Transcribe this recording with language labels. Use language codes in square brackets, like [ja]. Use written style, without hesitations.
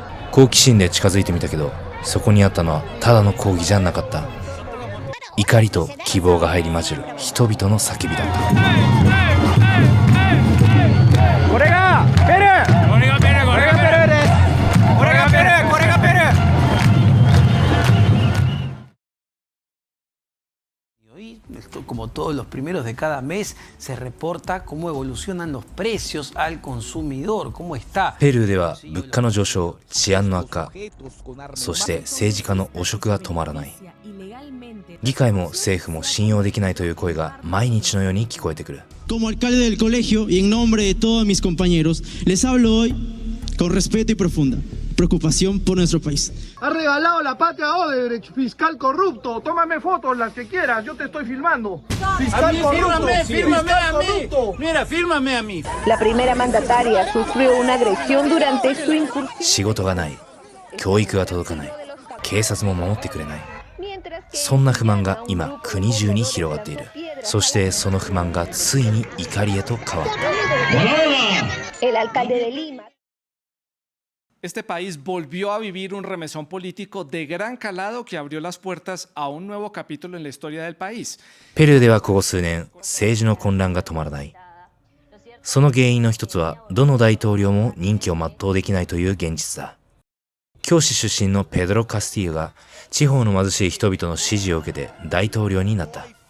[ja] 好奇心で近づいてみたけど、そこにあったのはただの抗議じゃなかった。怒りと希望が入り混じる人々の叫びだった。これがペルー、これがペルー、これがペルーです。これがペルー、これがペルー。 [es] Como todos los primeros de cada mes, se reporta cómo evolucionan los precios al consumidor, cómo está. [ja] ペルーでは物価の上昇、治安の悪化、そして政治家の汚職が止まらない。議会も政府も信用できないという声が毎日のように聞こえてくる。 [es] Como alcalde del colegio y en nombre de todos mis compañeros, les hablo hoy con respeto y profunda preocupación por nuestro país. Ha regalado la patria a Odebrecht, fiscal corrupto. Tómame fotos, las que quieras, yo te estoy filmando. Fiscal corrupto, fírmame a mí. Mira, fírmame a mí. La primera mandataria sufrió una agresión durante su incursión. [ja] 仕事がない、教育が届かない、警察も守ってくれない。そんな不満が今国中に広がっている。そしてその不満がついに怒りへと変わった。 [es] El alcalde de Lima. Este país volvió a vivir un remesón político de gran calado que abrió las puertas a un nuevo capítulo en la historia del país. [ja] ペルーではここ数年、政治の混乱が止まらない。その原因の一つは、どの大統領も任期を全うできないという現実だ。教師出身のペドロ・カスティーヨが、地方の貧しい人々の支持を受けて大統領になった。